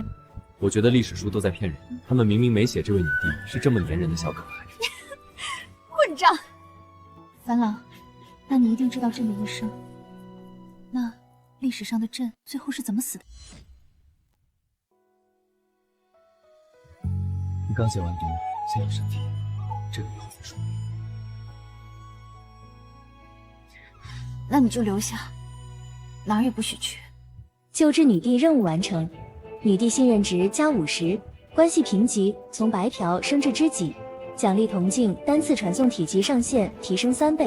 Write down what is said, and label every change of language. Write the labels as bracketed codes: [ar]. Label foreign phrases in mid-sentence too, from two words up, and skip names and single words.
[zh] 我覺得歷史書都在騙人，他們明明沒寫這位女帝是這麼粘人的小可愛。混賬！樊郎，那你一定知道朕的一生。那歷史上的朕最後是怎麼死的？你剛解完毒，先養身體，這個以後再說。那你就留下，哪兒也不許去。救治女帝任務完成，女帝信任值加50，關係評級從白條升至知己，獎勵銅鏡單次傳送體積上限提升3倍。